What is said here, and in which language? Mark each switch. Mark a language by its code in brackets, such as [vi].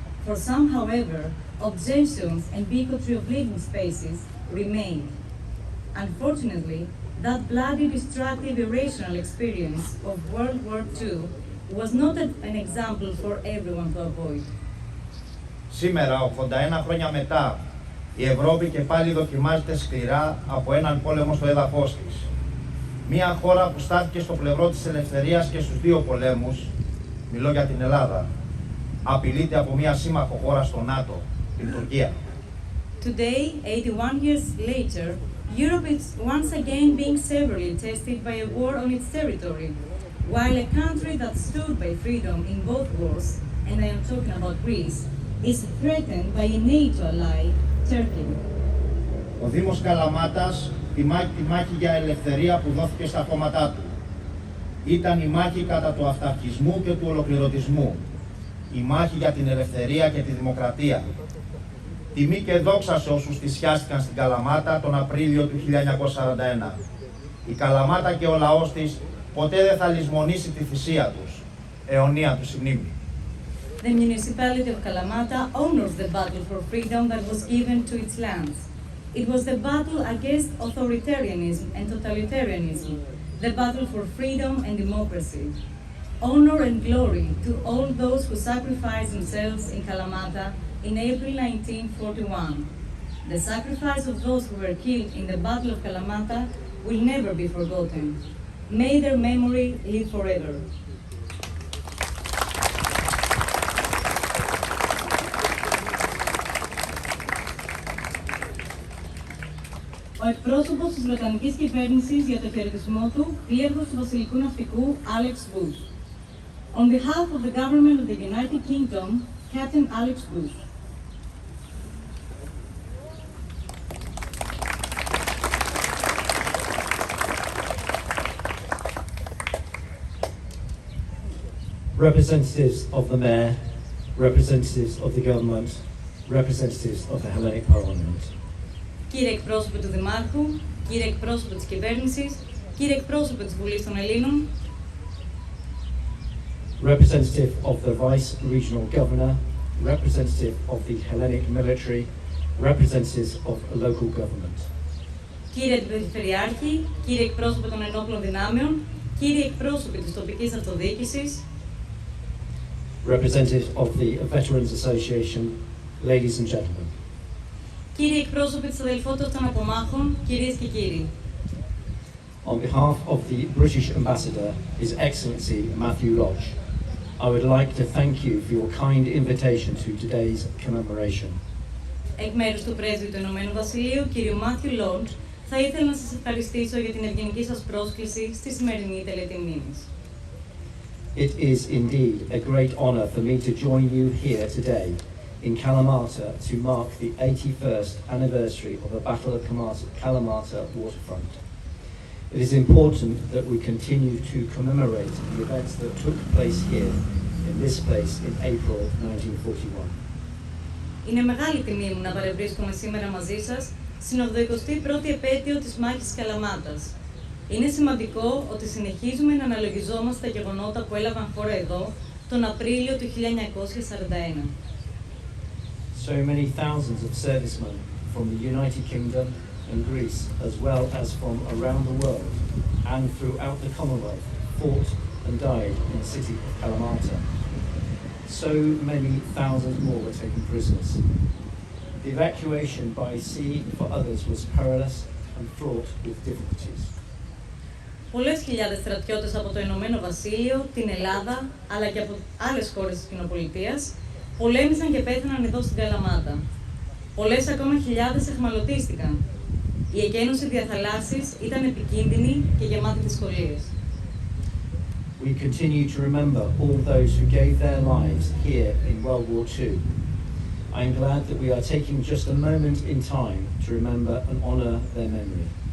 [en] For some, however, objections and bigotry of living spaces remain. Unfortunately, that bloody, destructive, irrational experience of World War II was not an example for everyone to avoid. [el] Σήμερα, 81 χρόνια μετά, η Ευρώπη και πάλι δοκιμάζεται σκληρά από έναν πόλεμο στο έδαφος της. Μια χώρα που στάθηκε στο πλευρό της ελευθερίας και στους δύο πολέμους, μιλώ για την Ελλάδα, απειλείται από μια σύμμαχο χώρα στο ΝΑΤΟ, την Τουρκία. [en] Today, 81 years later, Europe is once again being severely tested by a war on its territory, while a country that stood by freedom in both wars, and I am talking about Greece, is threatened by a NATO ally, Turkey. [el] Ο Δήμος Καλαμάτας τιμά τη μάχη για ελευθερία που δόθηκε στα κόμματά του. Ήταν η μάχη κατά του αυταρχισμού και του ολοκληρωτισμού. Η μάχη για την ελευθερία και τη δημοκρατία. Τιμή και δόξα σε όσους θυσιάστηκαν στην Καλαμάτα τον Απρίλιο του 1941. Η Καλαμάτα και ο λαός της ποτέ δεν θα λησμονήσει τη θυσία τους. Αιωνία τους η μνήμη. [en] The municipality of Kalamata honors the battle for freedom that was given to its lands. It was the battle against authoritarianism and totalitarianism, the battle for freedom and democracy. Honor and glory to all those who sacrificed themselves in Kalamata in April 1941. The sacrifice of those who were killed in the Battle of Kalamata will never be forgotten. May their memory live forever. [el] Ο εκπρόσωπος της Βρετανικής κυβέρνησης για το χαιρετισμό του, πλήρχος του Βασιλικού Ναυτικού, Alex Bush. [en] On behalf of the government of the United Kingdom, Captain Alex Bush. Representatives of the Mayor, representatives of the government, representatives of the Hellenic Parliament. [el] Κύριε εκπρόσωπε του Δημάρχου, κύριε εκπρόσωπε της κυβέρνησης, κύριε εκπρόσωπε της Βουλής των Ελλήνων, [en] Representative of the Vice Regional Governor, representative of the Hellenic Military, representatives of a local government. [el] κύριε Περιφερειάρχη, κύριε εκπρόσωπε των ενόπλων δυνάμεων, κύριε εκπρόσωπε της τοπικής αυτοδιοίκησης, [en] Representative of the Veterans Association, ladies and gentlemen. [el] κύριε εκπρόσωπε της αδελφότητας των απομάχων, κυρίες και κύριοι. [en] On behalf of the British Ambassador, His Excellency Matthew Lodge, I would like to thank you for your kind invitation to today's commemoration. [el] Εκ μέρους του Πρέσβη του Ηνωμένου Βασιλείου, κύριου Matthew Lodge, θα ήθελα να σας ευχαριστήσω για την ευγενική σας πρόσκληση στη σημερινή τελετή μνήμης. [en] It is indeed a great honor for me to join you here today in Kalamata to mark the 81st anniversary of the Battle of Kalamata waterfront. It is important that we continue to commemorate the events that took place here, in this place, in April 1941. [el] Είναι μεγάλη τιμή μου να παρευρίσκομαι σήμερα μαζί σας στην 81η επέτειο της μάχης της Καλαμάτας. Είναι σημαντικό ότι συνεχίζουμε να αναλογιζόμαστε τα γεγονότα που έλαβαν χώρα εδώ τον Απρίλιο του 1941. [en] So many thousands of servicemen from the United Kingdom and Greece, as well as from around the world and throughout the Commonwealth, fought and died in the city of Kalamata. So many thousands more were taken prisoners. The evacuation by sea for others was perilous and fraught with difficulties. [el] Πολλές χιλιάδες στρατιώτες από το Ηνωμένο Βασίλειο, την Ελλάδα, αλλά και από άλλες χώρες της κοινοπολιτείας, πολέμησαν και πέθαναν εδώ στην Καλαμάτα. Πολλές ακόμα χιλιάδες εχμαλωτίστηκαν. Η εκένωση διαθαλάσσης ήταν επικίνδυνη και γεμάτη δυσκολίες. [en] We continue to remember all those who gave their lives here in World War II. I am glad that we are taking just a moment in time to remember and honor their memory.